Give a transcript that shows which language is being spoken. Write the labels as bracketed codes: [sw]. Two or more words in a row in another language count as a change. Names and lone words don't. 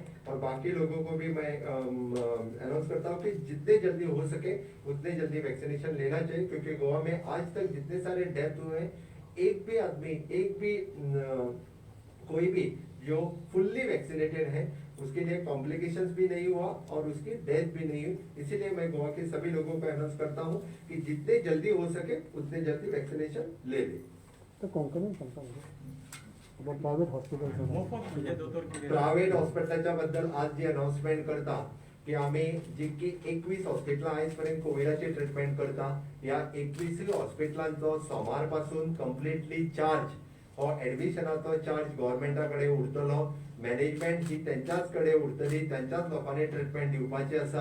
[hi] और बाकी लोगों को भी मैं अनाउंस करता हूँ कि जितने जल्दी हो सके उतने जल्दी वैक्सीनेशन लेना चाहिए, क्योंकि गोवा में आज तक जितने सारे डेथ हुए हैं एक भी आदमी कोई भी जो [en] fully vaccinated [hi] है उसके लिए कॉम्प्लिकेशंस भी नहीं हुआ और उसकी डेथ भी नहीं हुई। इसीलिए मैं गोवा के सभी लोगों को अनाउंस करता हूँ कि जितने जल्दी हो सके उतने जल्दी वैक्सीनेशन ले ले। [kok] प्रायव्हेट हॉस्पिटलच्या बद्दल आज जी अनाउन्समेंट करता की आम्ही जी की 21 हॉस्पिटल आजपर्यंत कोविडाची ट्रीटमेंट करता, या 21 हॉस्पिटलांचो सोमार पासून [en] completely charge [kok] हो एडमिशनाचो चार्ज गव्हर्नमेंटाकडे उरतलो, मॅनेजमेंट ही त्यांच्याच कडे उरतली, त्यांच्याच लोकांनी ट्रीटमेंट दिवपाची आसा।